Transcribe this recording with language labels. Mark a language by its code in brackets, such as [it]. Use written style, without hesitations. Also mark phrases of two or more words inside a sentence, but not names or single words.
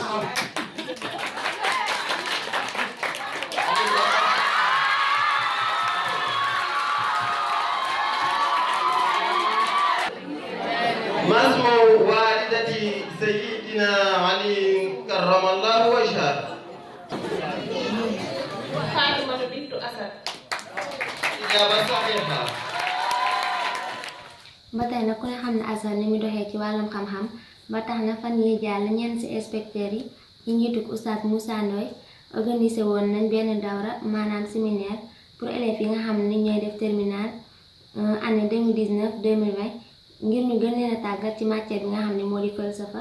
[ar] ما اسم والدة سيدنا علي كرم الله وجهه؟ فاطمة بنت أسد. إجابة صحيحة. [wo] ba tey nag ku ne xam ne Azhar ni mu doxee ci wàllum xam-xam ba tax na fan yi jàll ñenn ci inspecteurs yi ci njiitug Oustaz Moussa Ndoye organisé woon nañ benn dawra maanaam [fr] séminaire pour élèves [wo] yi nga xam ne ñooy def [fr] terminal année [wo] 2019-2020 ngir ñu gën leen a tàggat ci matière bi nga xam ne moo di falsafa.